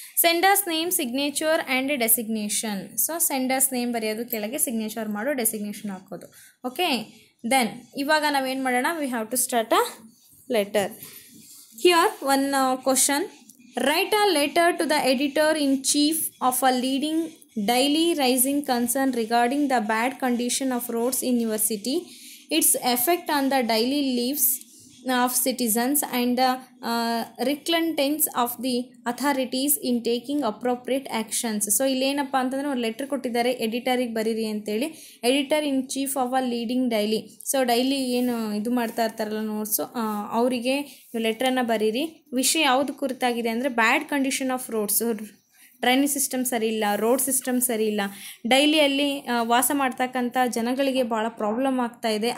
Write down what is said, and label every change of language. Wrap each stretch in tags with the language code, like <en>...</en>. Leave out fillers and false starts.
<en>Sender's name, signature and designation.</en> <kn>So sender's name ಬರೆಯೋದು, ಕೆಳಗೆ signature ಮಾಡೋ, ಡೆಸಿಗ್ನೇಷನ್ ಹಾಕೋದು.</kn> <en>okay, then</en> <kn>ಇವಾಗ ನಾವೇನು ಮಾಡೋಣ,</kn> <en>We have to start a letter. Here one question, write a letter to the editor in chief of a leading daily rising concern regarding the bad condition of roads in your city, its effect on the daily lives of citizens and the reluctance of the authorities in taking appropriate actions.</en> <kn>So ಇಲ್ಲೇನಪ್ಪ ಅಂತಂದರೆ ಒಂದು letter ಕೊಟ್ಟಿದ್ದಾರೆ, ಎಡಿಟರಿಗೆ ಬರೀರಿ ಅಂತೇಳಿ.</kn> <en>editor in chief of a leading daily,</en> <kn>so daily ಏನು ಇದು ಮಾಡ್ತಾ ಇರ್ತಾರಲ್ಲ notes, ಅವರಿಗೆ ಲೆಟ್ರನ್ನು ಬರೀರಿ. ವಿಷಯ ಯಾವುದು ಕುರಿತಾಗಿದೆ ಅಂದರೆ</kn> <en>bad condition of roads,</en> <kn>drainage system ಸರಿ ಇಲ್ಲ, ರೋಡ್ ಸಿಸ್ಟಮ್ ಸರಿ ಇಲ್ಲ, ಡೈಲಿಯಲ್ಲಿ ವಾಸ ಮಾಡ್ತಕ್ಕಂಥ ಜನಗಳಿಗೆ ಭಾಳ ಪ್ರಾಬ್ಲಮ್ ಆಗ್ತಾ ಇದೆ.</kn>